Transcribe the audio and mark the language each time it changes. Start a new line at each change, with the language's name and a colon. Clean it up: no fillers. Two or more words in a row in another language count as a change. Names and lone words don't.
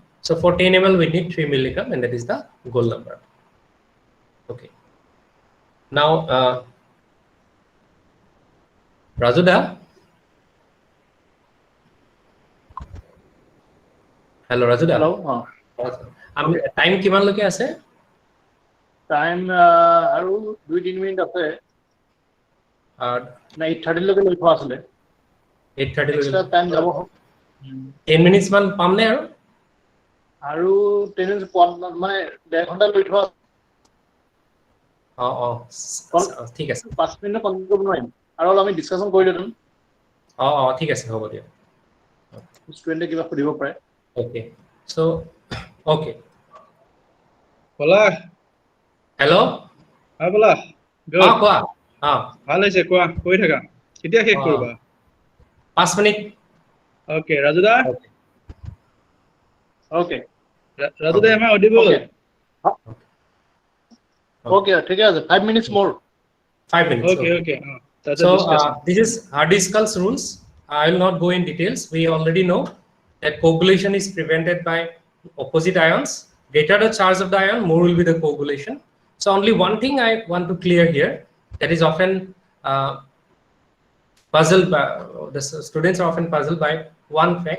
English: So for 10 ml, we need 3 milligram, and that is the goal number. Okay. Now, Rajuda. Hello, Rajuda. Hello.
Assamese: Time কিমান লৈকে আছে? Time aru 2-3 minute ase. ন 8:30 লৈকে লৈ থোৱা আছিলে. 8:30
English: extra time jabo.
Assamese: 10 minutes man pam ne aru? Aru 10 minutes mane 1.5 ঘন্টা লই থোৱা ঠিক আছে 5 মিনিট কমপ্লিট কৰিব নোৱাৰিম আৰু আমি ডিসকাশন কৰি দিম ঠিক আছে হ'ব দিয়া ষ্টুডেন্টে কিবা সুধিব পাৰে
English: okay so okay Palash hello Palash good
Assamese: কোৱা ভাল হৈছে কোৱা কৈ থাকা কেতিয়া শেষ কৰিবা 5 মিনিট
English: okay Rajuda okay Rajuda am I audible okay
Assamese: ঠিক আছে
English: 5 minutes more 5 minutes okay so this is Hardiscal's rules. I will not go in details. We already know that coagulation is prevented by opposite ions. Greater the charge of the ion, more will be the coagulation. So only one thing I want to clear here, that is often puzzled by, the students are often puzzled by one fact.